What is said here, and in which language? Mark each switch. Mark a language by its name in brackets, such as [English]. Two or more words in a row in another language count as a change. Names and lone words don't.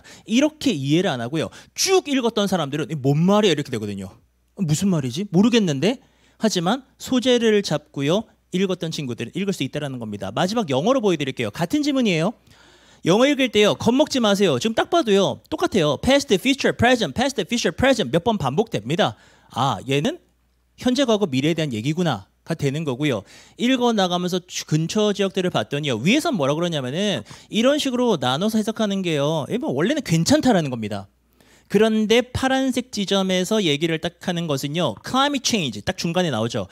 [Korean] 이렇게 이해를 안 하고요 쭉 읽었던 사람들은 뭔 말이야 이렇게 되거든요. 무슨 말이지? 모르겠는데? 하지만 소재를 잡고요 읽었던 친구들은 읽을 수 있다는 겁니다. 마지막 영어로 보여드릴게요. 같은 지문이에요. 영어 읽을 때요 겁먹지 마세요. 지금 딱 봐도요 똑같아요. [English] past, future, present, past, future, present [Korean] 몇 번 반복됩니다. 얘는 현재, 과거, 미래에 대한 얘기구나 가 되는 거고요. 읽어 나가면서 근처 지역들을 봤더니요 위에선 뭐라 그러냐면은 이런 식으로 나눠서 해석하는 게요 원래는 괜찮다라는 겁니다. 그런데 파란색 지점에서 얘기를 딱 하는 것은요 [English] climate change [Korean] 딱 중간에 나오죠.